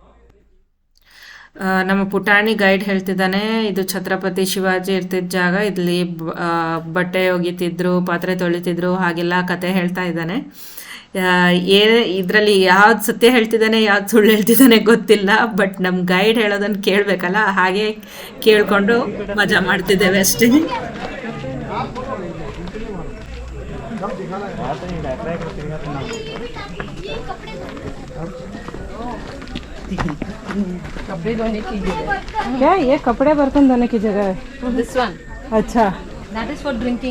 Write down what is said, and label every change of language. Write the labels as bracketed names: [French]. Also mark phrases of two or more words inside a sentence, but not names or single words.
[Kannada] ನಮ್ಮ ಪುಟಾಣಿ ಗೈಡ್ ಹೇಳ್ತಿದ್ದಾನೆ, ಇದು ಛತ್ರಪತಿ ಶಿವಾಜಿ ಇರ್ತಿದ್ದ ಜಾಗ, ಇಲ್ಲಿ ಬಟ್ಟೆ ಒಗಿತಿದ್ರು, ಪಾತ್ರೆ ತೊಳಿತಿದ್ರು, ಹಾಗೆಲ್ಲ ಕತೆ ಹೇಳ್ತಾ ಇದ್ದಾನೆ. ಇದರಲ್ಲಿ ಯಾವ್ದು ಸತ್ಯ ಹೇಳ್ತಿದ್ದಾನೆ ಯಾವ್ದು ಸುಳ್ಳು ಹೇಳ್ತಿದ್ದಾನೆ ಗೊತ್ತಿಲ್ಲ. ಬಟ್ ನಮ್ಮ ಗೈಡ್ ಹೇಳೋದನ್ನು ಕೇಳಬೇಕಲ್ಲ, ಹಾಗೆ ಕೇಳಿಕೊಂಡು ಮಜಾ ಮಾಡ್ತಿದ್ದೇವೆ ಅಷ್ಟೇ. [Hindi] कपड़े धोने की जगह. क्या ये कपड़े बर्तन धोने की जगह है? [English] This one. [Hindi] अच्छा. [English] That is for drinking.